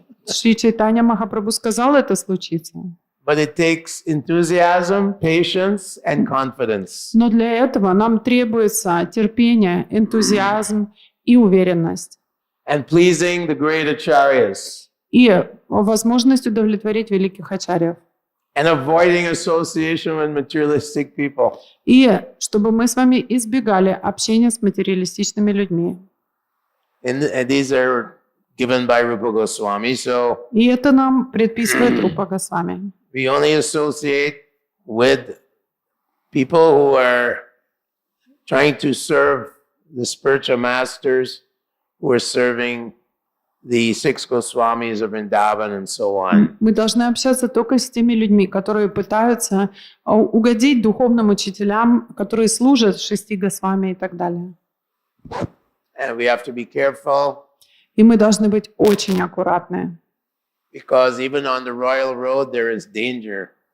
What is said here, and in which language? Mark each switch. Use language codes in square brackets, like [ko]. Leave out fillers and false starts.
[ru] Шри Чайтанья Махапрабху сказал, это случится. [en] But it takes enthusiasm, patience, and confidence. [ru] Но для этого нам требуется терпение, энтузиазм и уверенность. [en] And pleasing the great acharyas. [ru] И возможность удовлетворить великих ачарьев. [en] And avoiding association with materialistic people. [ru] И чтобы мы с вами избегали общения с материалистичными людьми. [en] And these are given by Rupa Goswami. So [ru] И это нам предписывает Рупа Госвами. [en] we only associate with people who are trying to serve the spiritual masters who are serving the six Goswamis of Vrindavan and so on. [ru] Мы должны общаться только с теми людьми, которые пытаются угодить духовным учителям, которые служат шести Госвами и так далее. [en] And we have to be careful. [ru] И мы должны быть очень аккуратны. [en] Because even on the royal road there is danger.